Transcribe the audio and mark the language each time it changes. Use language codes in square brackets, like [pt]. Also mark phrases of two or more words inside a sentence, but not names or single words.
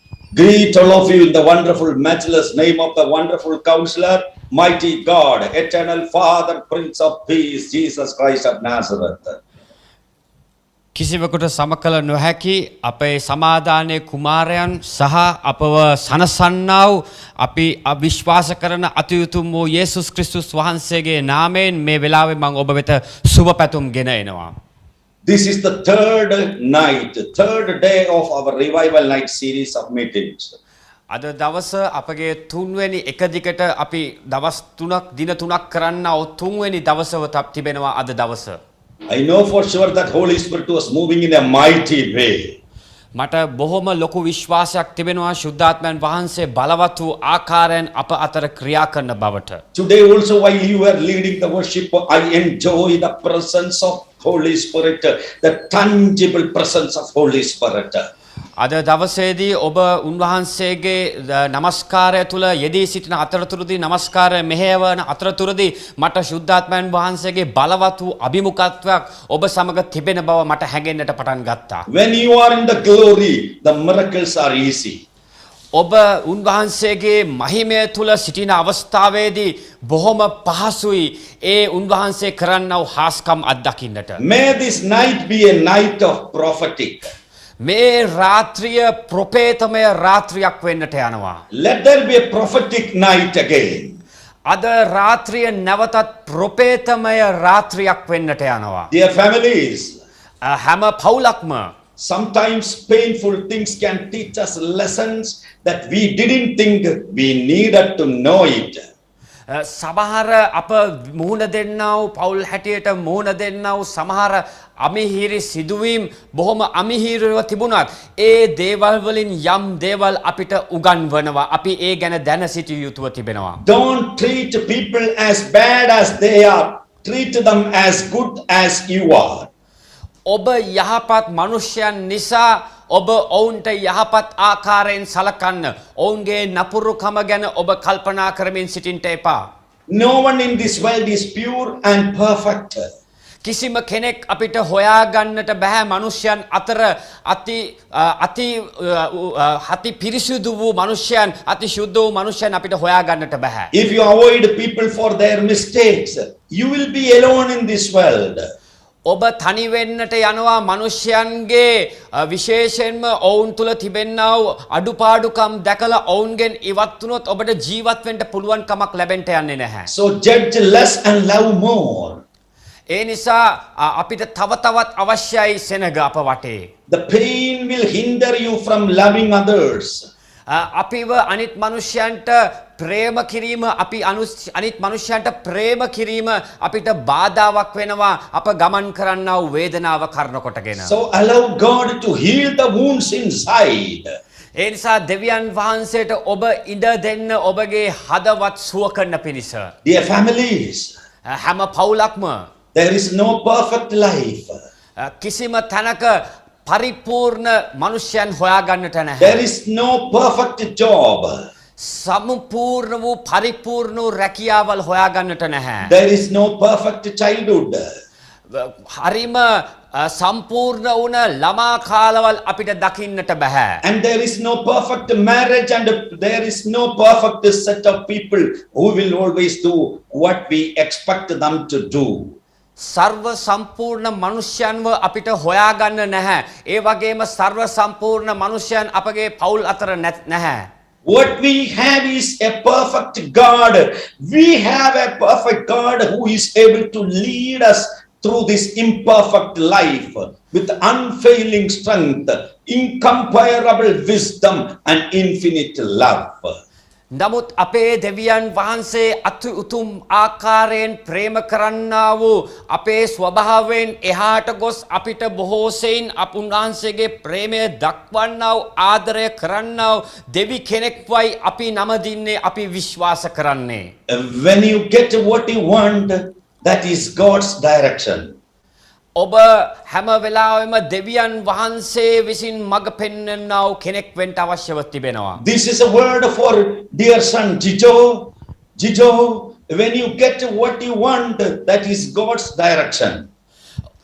[en] Greet all of you in the wonderful, matchless name of the wonderful Counselor, mighty God, eternal Father, Prince of Peace, Jesus Christ of Nazareth. [si] කිසිවකුට සමකල නොහැකි අපේ සමාදානයේ කුමාරයන් සහ අපව සනසන්නා වූ අපි විශ්වාස කරන අතිඋතුම් වූ යේසුස් ක්‍රිස්තුස් වහන්සේගේ නාමයෙන් මේ වෙලාවේ මම ඔබ වෙත සුබ පැතුම් ගෙන එනවා. [en] This is the third day of our revival night series of meetings. [si] අද දවස අපගේ තුන්වෙනි එක දිගට අපි දවස් 3ක් දින 3ක් කරන්නා වූ තුන්වෙනි දවසව තිබෙනවා අද දවස. [en] I know for sure that Holy Spirit was moving in a mighty way. [si] මට බොහොම ලොකු විශ්වාසයක් තිබෙනවා ශුද්ධාත්මයන් වහන්සේ බලවත් වූ ආකාරයෙන් අප අතර ක්‍රියා කරන බවට. [en] Today also while you were leading the worship, I enjoy the presence of Holy Spirit, the tangible presence of Holy Spirit. [si] අද දවසේදී ඔබ උන්වහන්සේගේ නමස්කාරය තුල යෙදී සිටින අතරතුරදී නමස්කාරය මෙහෙයවන අතරතුරදී මට ශුද්ධාත්මයන් වහන්සේගේ බලවත් වූ අභිමුඛත්වයක් ඔබ සමග තිබෙන බව මට හැඟෙන්නට පටන් ගත්තා. [en] When you are in the glory, the miracles are easy. [si] ඔබ උන්වහන්සේගේ මහිමය තුල සිටින අවස්ථාවේදී බොහොම පහසුයි ඒ උන්වහන්සේ කරන්නා වූ හාස්කම් අත්දකින්නට. [en] May this night be a night of prophetic. [si] මේ රාත්‍රිය ප්‍රොපේතමය රාත්‍රියක් වෙන්නට යනවා. [en] Let there be a prophetic night again. [si] අද රාත්‍රිය නැවතත් ප්‍රොපේතමය රාත්‍රියක් වෙන්නට යනවා. [en] Dear families, [si] හැම පවුලක්ම [en] sometimes painful things can teach us lessons that we didn't think we needed to know it. [si] සමහර අප මුහුණ දෙන්නා වූ පවුල් හැටියට මුහුණ දෙන්නා වූ සමහර අමිහිරි සිදුවීම් බොහොම අමිහිරිව තිබුණත් ඒ දේවල් වලින් යම් දේවල් අපිට උගන්වනවා. අපි ඒ ගැන දැන සිටිය යුතුව තිබෙනවා. [en] Don't treat people as bad as they are. Treat them as good as you are. [si] ඔබ යහපත් මනුෂ්‍යයන් නිසා ඔබ ඔවුන්ට යහපත් ආකාරයෙන් සලකන්න. ඔවුන්ගේ නපුරුකම ගැන ඔබ කල්පනා කරමින් සිටින්නට එපා. [en] No one in this world is pure and perfect. [si] කිසිම කෙනෙක් අපිට හොයාගන්නට බෑ මනුෂ්‍යයන් අතර අති පිරිසිදු වූ මනුෂ්‍යයන් අති ශුද්ධ වූ මනුෂ්‍යයන් අපිට හොයාගන්නට බෑ. [en] If you avoid people for their mistakes, you will be alone in this world. [si] ඔබ තනි වෙන්නට යනවා මනුෂ්‍යයන්ගේ විශේෂයෙන්ම ඔවුන් තුල තිබෙනා වූ අඩුපාඩුකම් දැකලා ඔවුන්ගෙන් ඉවත් වුණොත් ඔබට ජීවත් වෙන්න පුළුවන් කමක් ලැබෙන්න යන්නේ නැහැ. [en] So judge less and love more. [si] ඒ නිසා අපිට තව තවත් අවශ්‍යයි සෙනග අප වටේ. [en] The pain will hinder you from loving others. [si] අපිව අනිත් මනුෂ්‍යයන්ට ප්‍රේම කිරීම අනිත් මනුෂ්‍යයන්ට ප්‍රේම කිරීම අපිට බාධාවක් වෙනවා අප ගමන් කරන්නා වූ වේදනාව කරන කොටගෙන. [en] So allow God to heal the wounds inside. [si] ඒ නිසා දෙවියන් වහන්සේට ඔබ ඉඩ දෙන්න ඔබගේ හදවත් සුව කරන පිණිස. [en] Dear families, [si] හැම පවුලක්ම [en] there is no perfect life. [si] කිසිම තැනක පරිපූර්ණ මනුෂ්‍යයන් හොයාගන්නට නැහැ. [en] There is no perfect job. [si] සම්පූර්ණ වූ පරිපූර්ණ වූ රැකියාවල් හොයාගන්නට නැහැ. [en] There is no perfect childhood. [si] හරිම සම්පූර්ණ වුණ ළමා කාලවල් අපිට දකින්නට බෑ. [en] And there is no perfect marriage and there is no perfect set of people who will always do what we expect them to do. [si] සර්ව සම්පූර්ණ මනුෂ්‍යයන්ව අපිට හොයාගන්න නැහැ. ඒ වගේම සර්ව සම්පූර්ණ මනුෂ්‍යයන් අපගේ පවුල් අතර නැහැ. [en] What we have is a perfect God. We have a perfect God who is able to lead us through this imperfect life with unfailing strength, incomparable wisdom and infinite love. [si] නමුත් අපේ දෙවියන් වහන්සේ අති උතුම් ආකාරයෙන් ප්‍රේම කරන්නා වූ අපේ ස්වභාවයෙන් එහාට ගොස් අපිට බොහෝ සෙයින් උන්වහන්සේගේ ප්‍රේමය දක්වන්නා වූ ආදරය කරන්නා වූ දෙවි කෙනෙක්වයි අපි නම දින්නේ අපි විශ්වාස කරන්නේ. [en] When you get what you want, that is God's direction. [si] ඔබ හැම වෙලාවෙම දෙවියන් වහන්සේ විසින් මඟ පෙන්වන්නා වූ කෙනෙක් වෙන්න අවශ්‍යව තිබෙනවා. [en] This is a word for dear son Jijo. Jijo, when you get what you want, that is God's direction.